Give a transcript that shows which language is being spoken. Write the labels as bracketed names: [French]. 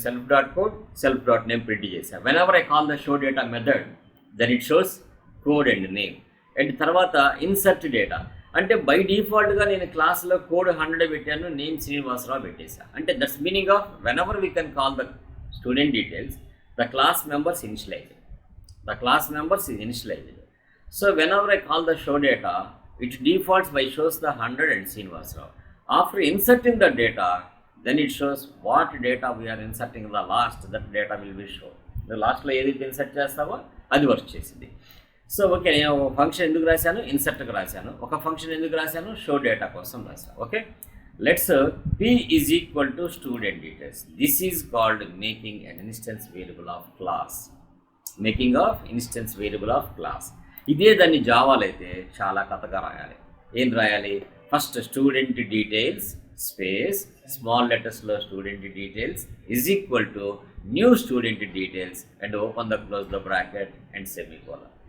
[Telugu] Self dot code, self dot name print చేశాను. [English] Whenever I call the show data method, then it shows code and name. [Telugu] And తర్వాత insert data అంటే by డిఫాల్ట్గా నేను క్లాస్లో code 100 పెట్టాను, name Srinivasarao పెట్టేశాను. [English] అంటే that's meaning of whenever we can call the student details, the class members initialized. The class members is initialized. So whenever I call the show data, it defaults by shows the 100 and Srinivasrao. After inserting the data, then it shows what data we are inserting in the last, that data will be shown. The last [Telugu] లో ఏదైతే insert చేస్తామో అది work చేసింది. So okay, నేను ఒక function ఎందుకు రాశాను? ఇన్సర్ట్కి రాశాను. ఒక ఫంక్షన్ ఎందుకు రాశాను? షో డేటా కోసం రాశాను. [English] Okay, let's p is equal to student details. This is called making an instance variable of class. Making of instance variable of class. [Telugu] ఇదే దాన్ని జావాలో అయితే చాలా కథగా రాయాలి. ఏం రాయాలి? [English] First student details space small లెటర్స్లో student details is equal to new student details and open the close the bracket and semicolon.